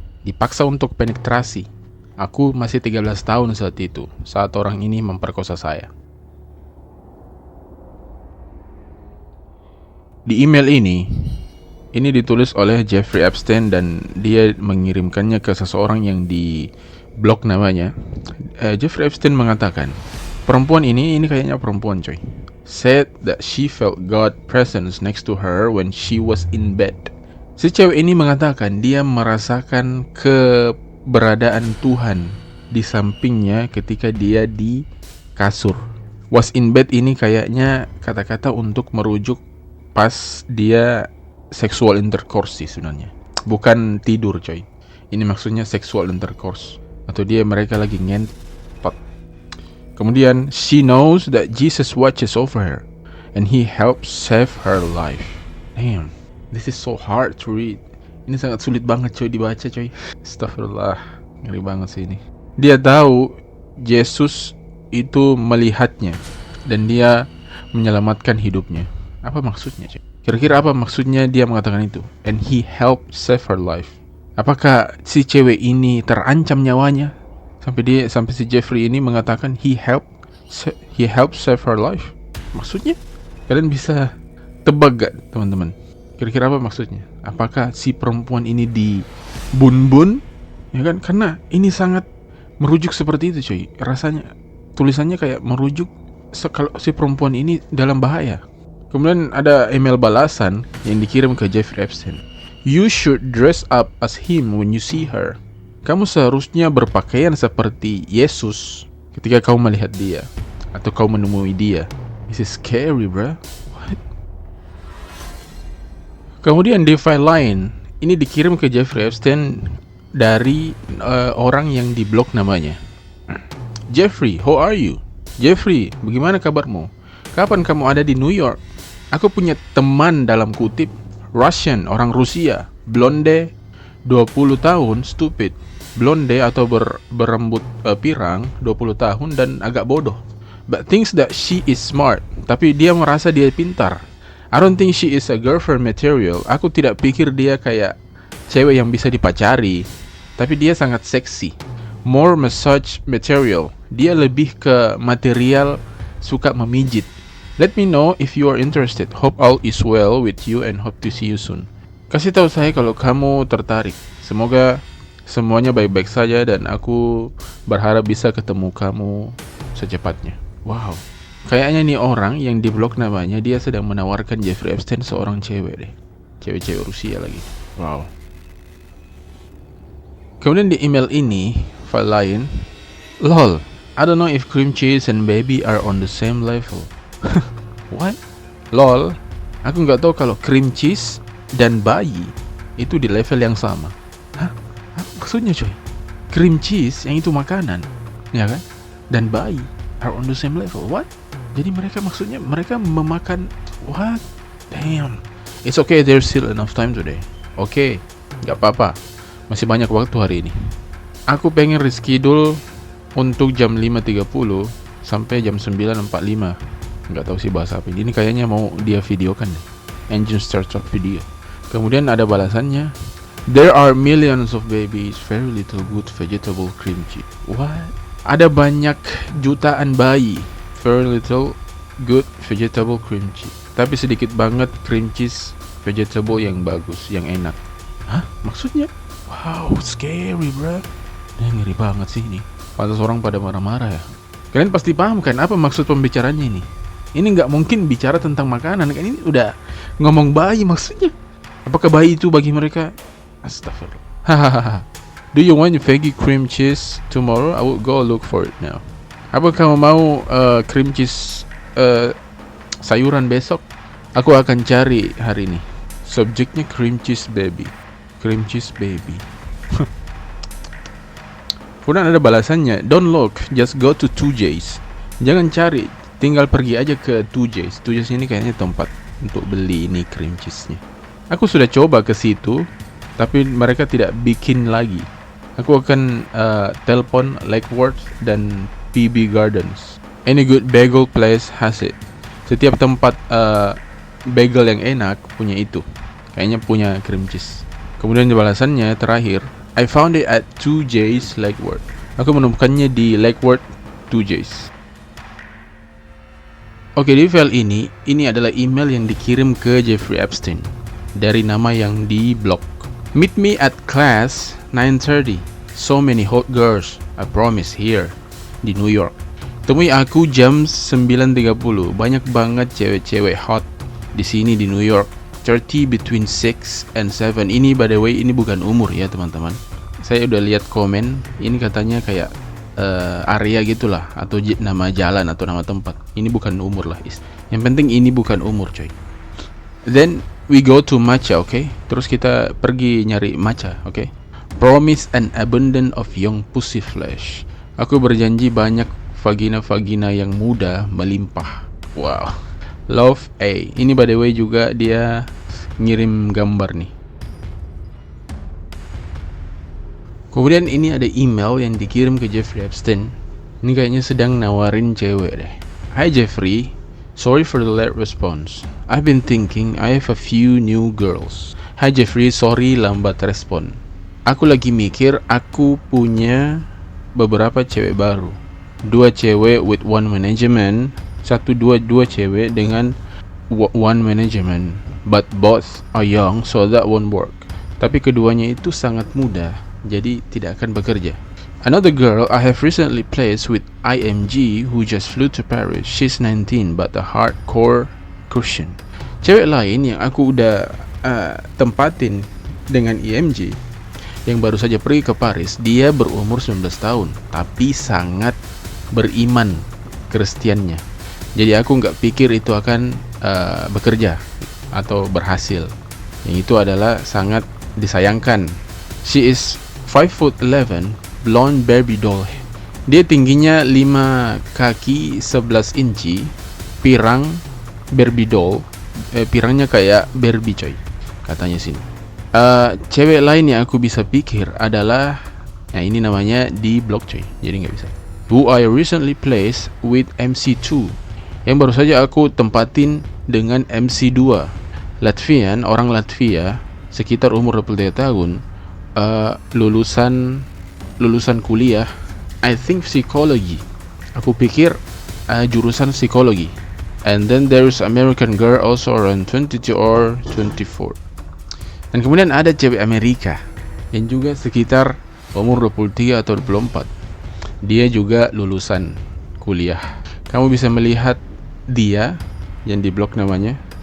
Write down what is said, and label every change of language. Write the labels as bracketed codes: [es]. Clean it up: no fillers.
[id] Dipaksa untuk penetrasi. Aku masih 13 tahun saat itu, saat orang ini memperkosa saya. Di email ini ditulis oleh Jeffrey Epstein dan dia mengirimkannya ke seseorang yang di blog namanya. [en] Jeffrey Epstein [id] mengatakan, perempuan ini kayaknya perempuan, coy, [en] said that she felt God presence next to her when she was in bed. [id] Si cewek ini mengatakan dia merasakan keberadaan Tuhan di sampingnya ketika dia di kasur. [en] Was in bed [id] ini kayaknya kata-kata untuk merujuk pas dia [en] sexual intercourse [id] sih sebenarnya. Bukan tidur, coy. Ini maksudnya [en] sexual intercourse. [id] Atau mereka lagi ngentot. Kemudian, [en] she knows that Jesus watches over her and he helps save her life. Damn, this is so hard to read. [id] Ini sangat sulit banget, coy, dibaca, coy. Astagfirullah, ngeri banget sih ini. Dia tahu Yesus itu melihatnya dan dia menyelamatkan hidupnya. Apa maksudnya, coy? Kira-kira apa maksudnya dia mengatakan itu? [en] And he helped save her life. [id] Apakah si cewek ini terancam nyawanya? Sampai si Jeffrey ini mengatakan [en] he helped He helped save her life. [id] Maksudnya? Kalian bisa tebak gak teman-teman? Kira-kira apa maksudnya? Apakah si perempuan ini dibun-bun? Ya kan? Karena ini sangat merujuk seperti itu cuy. Rasanya tulisannya kayak merujuk kalau si perempuan ini dalam bahaya. Kemudian ada email balasan yang dikirim ke Jeffrey Epstein. [en] You should dress up as him when you see her. [id] Kamu seharusnya berpakaian seperti Yesus ketika kamu melihat dia atau kau menemui dia. [en] This is scary, bro. What? [id] Kemudian di file lain, ini dikirim ke Jeffrey Epstein dari orang yang diblok namanya. Jeffrey, [en] how are you? [id] Jeffrey, bagaimana kabarmu? Kapan kamu ada di New York? Aku punya teman dalam kutip Russian, orang Rusia, blonde, 20 tahun, stupid. Blonde atau berambut pirang, 20 tahun dan agak bodoh. [en] But thinks that she is smart. [id] Tapi dia merasa dia pintar. [en] I don't think she is a girlfriend material. [id] Aku tidak pikir dia kayak cewek yang bisa dipacari. Tapi dia sangat seksi. [en] More massage material. [id] Dia lebih ke material suka memijit. [en] Let me know if you are interested. Hope all is well with you and hope to see you soon. [id] Kasih tahu saya kalau kamu tertarik. Semoga semuanya baik-baik saja dan aku berharap bisa ketemu kamu secepatnya. Wow. Kayaknya nih orang yang diblok namanya dia sedang menawarkan Jeffrey Epstein seorang cewek deh. Cewek-cewek Rusia lagi. Wow. Kemudian di email ini, file lain, [en] lol, I don't know if cream cheese and baby are on the same level. What? [id] Lol, aku nggak tahu kalau cream cheese dan bayi itu di level yang sama. Hah? Maksudnya coy, cream cheese yang itu makanan, ya kan? Dan bayi [en] are on the same level. What? [id] Jadi mereka maksudnya mereka memakan [en] what? Damn. It's okay, there's still enough time today. [id] Oke, nggak apa-apa. Masih banyak waktu hari ini. Aku pengen reschedule untuk jam 5.30 sampai jam 9.45. Nggak tahu sih bahasa apa ini. Ini kayaknya mau dia videokan deh. Engine Start video. Kemudian ada balasannya. [en] There are millions of babies, very little good vegetable cream cheese. What? [id] Ada banyak jutaan bayi, [en] very little good vegetable cream cheese. [id] Tapi sedikit banget cream cheese vegetable yang bagus, yang enak. Hah? Maksudnya? [en] Wow, scary bro. [id] Ngeri banget sih ini. Pantas orang pada marah-marah ya. Kalian pasti paham kan apa maksud pembicaranya ini? Ini nggak mungkin bicara tentang makanan kan, ini udah ngomong bayi maksudnya. Apakah bayi itu bagi mereka? Astagfirullah. Hahaha. [en] Do you want veggie cream cheese tomorrow? I will go look for it now. [id] Apa kamu mau cream cheese sayuran besok? Aku akan cari hari ini. Subjeknya cream cheese baby. Cream cheese baby. Kemudian ada balasannya. [en] Don't look, just go to 2J's. [id] Jangan cari, tinggal pergi aja ke 2J's. 2J's ini kayaknya tempat untuk beli ini cream cheese-nya. Aku sudah coba ke situ, tapi mereka tidak bikin lagi. Aku akan telepon Lakeworth dan PB Gardens. [en] Any good bagel place has it. [id] Setiap tempat bagel yang enak punya itu. Kayaknya punya cream cheese. Kemudian balasannya terakhir, [en] I found it at 2J's Lakeworth. [id] Aku menemukannya di Lakeworth 2J's. Oke, di file ini adalah email yang dikirim ke Jeffrey Epstein dari nama yang di-blok. [en] Meet me at class 9:30. So many hot girls, I promise here di New York. [id] Temui aku jam 9.30. Banyak banget cewek-cewek hot di sini di New York. 30 [en] between 6 and 7. [id] Ini by the way, ini bukan umur ya teman-teman. Saya udah lihat komen, ini katanya kayak area gitulah, atau nama jalan atau nama tempat. Ini bukan umur lah. Yang penting ini bukan umur coy. [en] Then we go to matcha, okay? [id] Terus kita pergi nyari matcha, okay? [en] Promise an abundance of young pussy flesh. [id] Aku berjanji banyak vagina-vagina yang muda melimpah. Wow. Love A. Ini by the way juga dia ngirim gambar nih. Kemudian ini ada email yang dikirim ke Jeffrey Epstein. Ini kayaknya sedang nawarin cewek deh. [en] Hi Jeffrey, sorry for the late response. I've been thinking I have a few new girls. Hi Jeffrey, sorry [id] lambat respon. Aku lagi mikir aku punya beberapa cewek baru. dua cewek [en] with one management, [id] dua cewek dengan [en] one management, but both are young so that won't work. [id] Tapi keduanya itu sangat muda, jadi tidak akan bekerja. [en] Another girl I have recently placed with IMG who just flew to Paris. She's 19 but a hardcore Christian. [id] Cewek lain yang aku udah tempatin dengan IMG yang baru saja pergi ke Paris, dia berumur 19 tahun tapi sangat beriman Kristiannya. Jadi aku nggak pikir itu akan bekerja atau berhasil. Yang itu adalah sangat disayangkan. [en] She is 5'11", blonde Barbie doll. [id] Dia tingginya 5 kaki 11 inci, pirang Barbie doll. Pirangnya kayak Barbie coy, katanya sini. Cewek lain yang aku bisa pikir adalah, ini namanya di blog coy, jadi nggak bisa. [en] Who I recently placed with MC2, [id] yang baru saja aku tempatin dengan MC2. Latvian, orang Latvia, sekitar umur 23 tahun, lulusan kuliah, [en] I think [id] psikologi. Aku pikir jurusan psikologi. [en] And then there's American girl also around 22 or 24. [id] Dan kemudian ada cewek Amerika yang juga sekitar umur 23 atau 24. Dia juga lulusan kuliah. Kamu bisa melihat dia yang di blog namanya.